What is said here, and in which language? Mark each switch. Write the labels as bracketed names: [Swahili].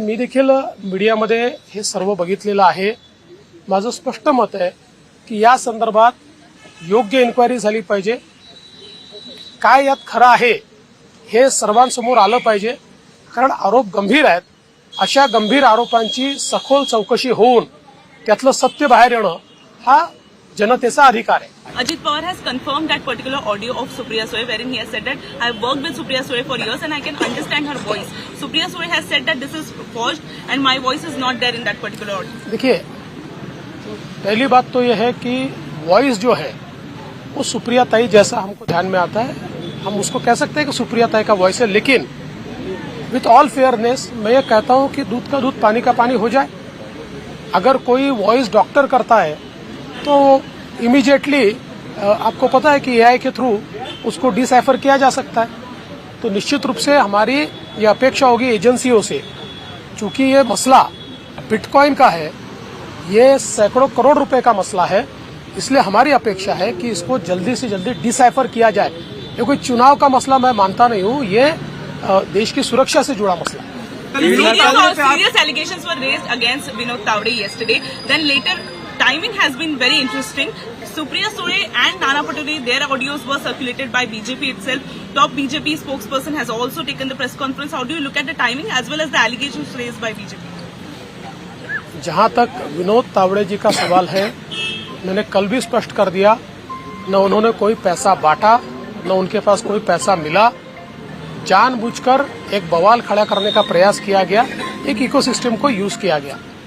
[Marathi] मी देखील मीडियामध्ये हे सर्व बघितलेलं आहे. माझं स्पष्ट मत आहे की या संदर्भात योग्य इन्क्वायरी झाली पाहिजे. काय यात खरं आहे हे सर्वांसमोर आलं पाहिजे, कारण आरोप गंभीर आहेत. अशा गंभीर आरोपांची सखोल चौकशी होऊन त्यातलं सत्य बाहेर येणं हा जनतेचा अधिकार आहे. [English] Ajit Pawar has confirmed that particular audio of Supriya Sule wherein he has said that I have worked with Supriya Sule for years and I can understand her voice. Supriya Sule has said that this is forged and my voice is not there in that particular audio. [Hindi] देखिए, पहली बात तो यह है कि voice जो है वो सुप्रिया ताई जैसा हमको ध्यान में आता है, हम उसको कह सकते हैं कि सुप्रिया ताई का वॉइस है. लेकिन [English] with all fairness [Hindi] मैं ये कहता हूं कि दूध का दूध पानी का पानी हो जाए. अगर कोई वॉइस डॉक्टर करता है तो इमीडिएटली आपको पता है कि एआई के थ्रू उसको डिसाइफर किया जा सकता है. तो निश्चित रूप से हमारी ये अपेक्षा होगी एजेंसियों से, चूंकि ये मसला बिटकॉइन का है, ये सैकड़ों करोड़ रुपए का मसला है, इसलिए हमारी अपेक्षा है कि इसको जल्दी से जल्दी डिसाइफर किया जाए. ये कोई चुनाव का मसला मैं मानता नहीं हूँ, ये देश की सुरक्षा से जुड़ा मसला है. [English] Serious allegations were raised against Vinod Tawde yesterday. Then later, timing has been very interesting. Supriya Sule and Nana Patole, their audios were circulated by BJP itself. Top BJP spokesperson has also taken the press conference. How do you look at the timing as well as the allegations raised by BJP? [Hindi] जहां तक विनोद तावड़े जी का सवाल है, मैंने कल भी स्पष्ट कर दिया, न उन्होंने कोई पैसा बांटा, न उनके पास कोई पैसा मिला. जानबूझकर एक बवाल खड़ा करने का प्रयास किया गया, एक इकोसिस्टम को यूज किया गया.